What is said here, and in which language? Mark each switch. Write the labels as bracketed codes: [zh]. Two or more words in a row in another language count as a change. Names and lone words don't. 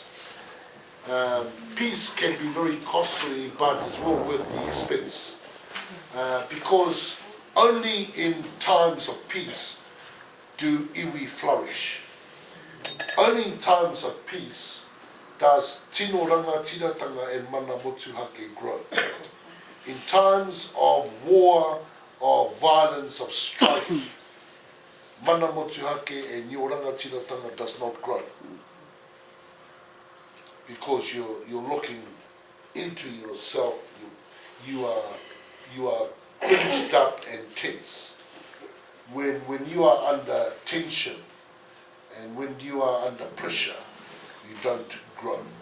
[en] Peace can be very costly, but it's well worth the expense. Because only in times of peace do iwi flourish. Only in times of peace does [mi] tino ranga, tiratanga [en] and [mi] mana motuhake [en] grow. In times of war, of violence, of strife, [mi] mana motuhake [en] and your [mi] ranga tiratanga [en] does not grow. Because you're looking into yourself, you are clenched up and tense. When you are under tension and when you are under pressure, you don't grow.